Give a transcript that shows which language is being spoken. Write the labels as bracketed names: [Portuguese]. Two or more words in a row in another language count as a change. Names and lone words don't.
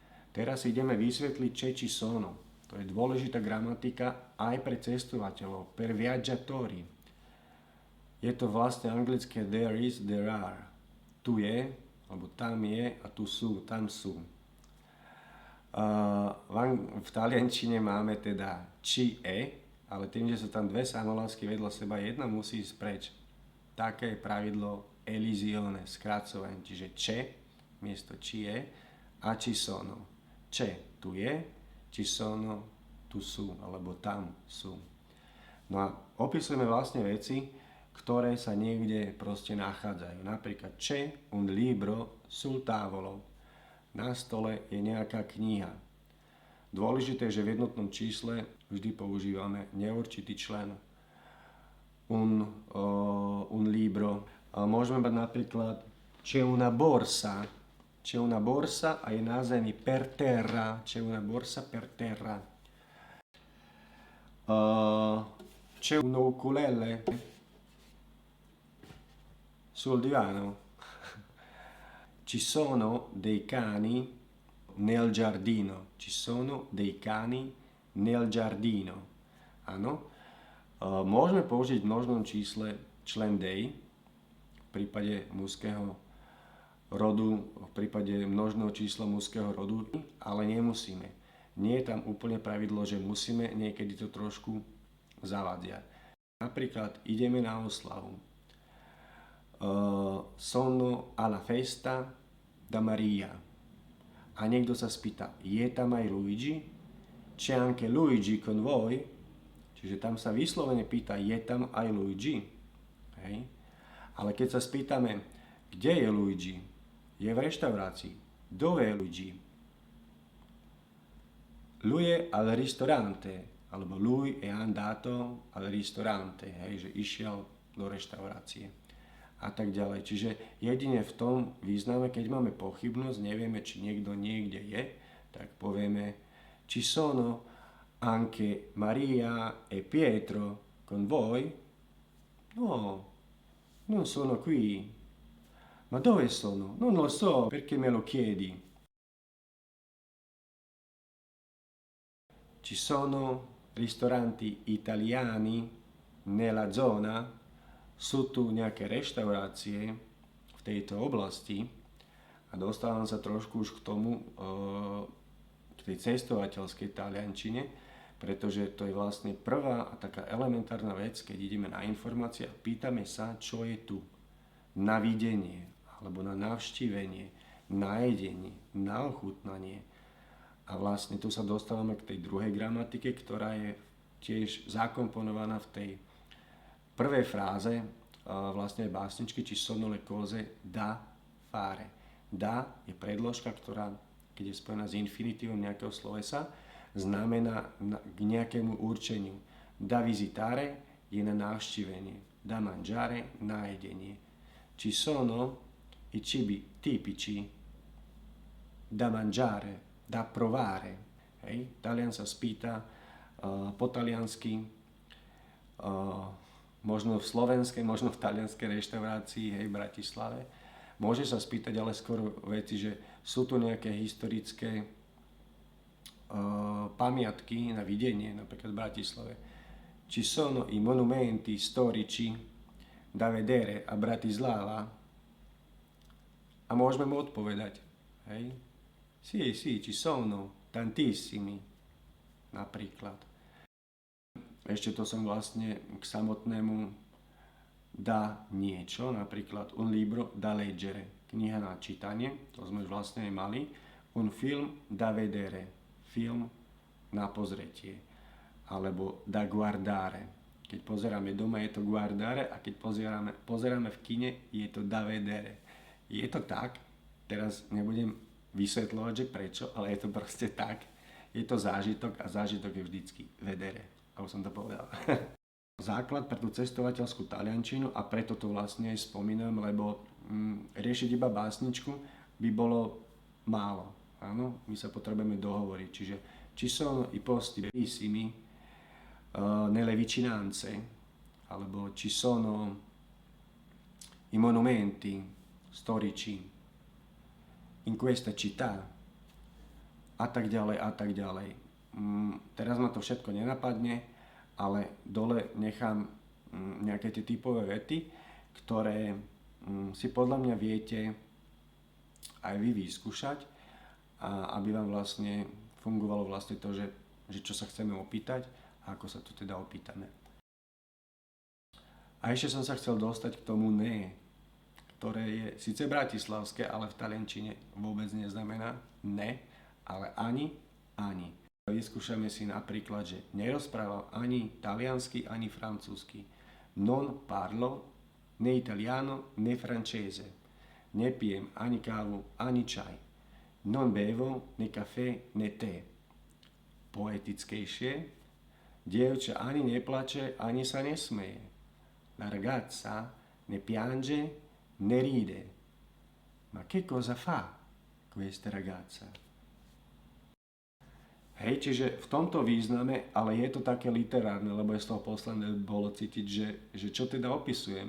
[Slovak] Teraz ideme vysvetliť [Italian] che ci sono. [Slovak] To je dôležitá gramatika aj pre cestovateľov, [Italian] per viaggiatori. [Slovak] Je to vlastne anglické [English] there is, there are. [Slovak] Tu je, alebo tam je a tu sú, tam sú. V taliančine máme teda [Italian] ci e, [Slovak] ale tým, že sú tam dve samohlásky vedľa seba, jedna musí ísť preč. Také je pravidlo elisione, skracovanie, čiže che miesto ci je a [Italian] ci sono. [Slovak] Che tu je, [Italian] ci sono [Slovak] tu sú, alebo tam sú. No a opisujeme vlastne veci, ktoré sa niekde proste nachádzajú. [Italian] Napríklad c'è un libro sul tavolo. [Slovak] Na stole je nejaká kniha. Dôležité je, že v jednotnom čísle vždy používame neurčitý člen. [Italian] Un libro. [Slovak] Môžeme mať napríklad [Italian] c'è una borsa. C'è una borsa [Slovak] a je na zemi [Italian] per terra. C'è una borsa per terra. C'è un ukulele sul divano. Ci sono dei cani nel giardino. Ci sono dei cani nel giardino. [Slovak] Áno. Môžeme použiť v množnom čísle člen dej v prípade mužského rodu, v prípade množného čísla mužského rodu, ale nemusíme. Nie je tam úplne pravidlo, že musíme, niekedy to trošku zavadzia. Napríklad ideme na oslavu. [Italian] Sono alla festa da Maria. [Slovak] A niekto sa spýta, je tam aj Luigi? [Italian] C'è anche Luigi con voi? [Slovak] Čiže tam sa vyslovene pýta, je tam aj Luigi? Hej. Ale keď sa spýtame, kde je Luigi? Je v reštaurácii. [Italian] Dove je Luigi? Lui è al ristorante, alebo lui è andato al ristorante, [Slovak] hej, že išiel do reštaurácie a tak ďalej. Čiže jedine v tom význame, keď máme pochybnosť, nevieme, či niekto niekde je, tak povieme [Italian] ci sono anche Maria e Pietro con voi? No, non sono qui. Ma dove sono? Non lo so, perché me lo chiedi? Ci sono ristoranti italiani nella zona? [Slovak] Sú tu nejaké reštaurácie v tejto oblasti? A dostávam sa trošku už k tomu, k tej cestovateľskej taliančine, pretože to je vlastne prvá a taká elementárna vec, keď ideme na informácie a pýtame sa, čo je tu. Na videnie, alebo na navštívenie, na jedenie, na ochutnanie. A vlastne tu sa dostávame k tej druhej gramatike, ktorá je tiež zakomponovaná v tej prvej fráze vlastne básničky, [Italian] ci sono le cose da fare. [Slovak] Da je predložka, ktorá, keď je spojená s infinitívom nejakého slovesa, znamená k nejakému určeniu. [Italian] Da visitare [Slovak] je na navštívenie. [Italian] Da mangiare [Slovak] na jedenie. [Italian] Ci sono i cibi tipici da mangiare, da provare. [Slovak] Hej? Talian sa spýta po taliansky, možno v slovenskej, možno v talianskej reštaurácii, hej, v Bratislave. Môže sa spýtať ale skôr veci, že sú tu nejaké historické pamiatky na videnie, napríklad v Bratislave. [Italian] Ci sono i monumenti storici da vedere a Bratislava? [Slovak] A môžeme mu odpovedať, hej? [Italian] Sì, ci sono tantissimi, [Slovak] napríklad. Ešte to som vlastne k samotnému da niečo, napríklad [Italian] un libro da leggere, [Slovak] kniha na čítanie, to sme už vlastne aj mali, [Italian] un film da vedere, [Slovak] film na pozretie, [Italian] alebo da guardare. [Slovak] Keď pozeráme doma, je to guardare, a keď pozeráme v kine, je to [Italian] da vedere. [Slovak] Je to tak, teraz nebudem vysvetľovať, že prečo, ale je to proste tak. Je to zážitok a zážitok je vždycky vedere. A už som to povedal. Základ pre tú cestovateľskú taliančinu a preto to vlastne aj spomínam, lebo riešiť iba básničku by bolo málo. Áno, my sa potrebujeme dohovoriť. [Italian] Čiže ci sono i posti bellissimi nelle vicinanze, alebo ci sono i monumenti storici in questa città. [Slovak] a tak ďalej a tak ďalej. Teraz ma to všetko nenapadne, ale dole nechám nejaké tie typové vety, ktoré si podľa mňa viete aj vy vyskúšať, a aby vám vlastne fungovalo vlastne to, že čo sa chceme opýtať a ako sa to teda opýtame. A ešte som sa chcel dostať k tomu ne, ktoré je síce bratislavské, ale v taliančine vôbec neznamená ne, ale ani, ani. Vyskúšame si napríklad, že nerozprávam ani taliansky, ani francúzsky. [Italian] Non parlo né italiano né francese. [Slovak] Nepijem ani kávu, ani čaj. [Italian] Non bevo né caffè né té. Poetickejšie. [Slovak] Dievča ani neplače, ani sa nesmeje. [Italian] La ragazza ne piange né ride. Ma che cosa fa questa ragazza? [Slovak] Hej, čiže v tomto význame, ale je to také literárne, lebo je z toho posledné bolo cítiť, že čo teda opisujeme.